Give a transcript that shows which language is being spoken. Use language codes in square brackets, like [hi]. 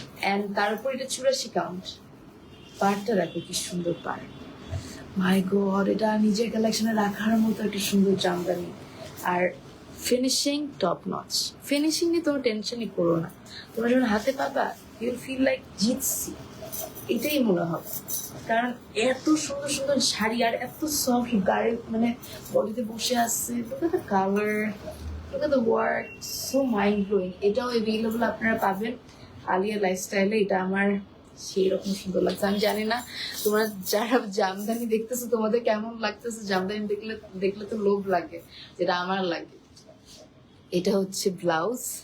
[bn] And তার উপর এটা 84 কাউন্ট। পাড়টা দেখো কি সুন্দর পাড়, [en] my God, [bn] এটা নিজের কালেকশনে রাখার মতো একটা সুন্দর জামদানি। আর ফিনিশিং টপ নচ। ফিনিশিং নিয়ে তোমার টেনশনই করো না, তোমরা যখন হাতে পাবা [en] you'll feel like [bn] জিতছি, এটাই মনে হবে। কারণ এত সুন্দর সুন্দর শাড়ি আর এত সফট গায়ে, মানে বডিতে বসে আসছে। [en] look at the color, look at the work, so mind blowing. [bn] এটাও এভেলেবল আপনারা পাবেন আলিয়া লাইফস্টাইলে। এটা আমার সেই রকম সুন্দর লাগছে। আমি জানি না তোমরা যারা জামদানি দেখতেছো তোমাদের কেমন লাগতেছে। জামদানি দেখলে তো লোভ লাগে, যেটা আমার লাগে। এটা হচ্ছে ব্লাউজ।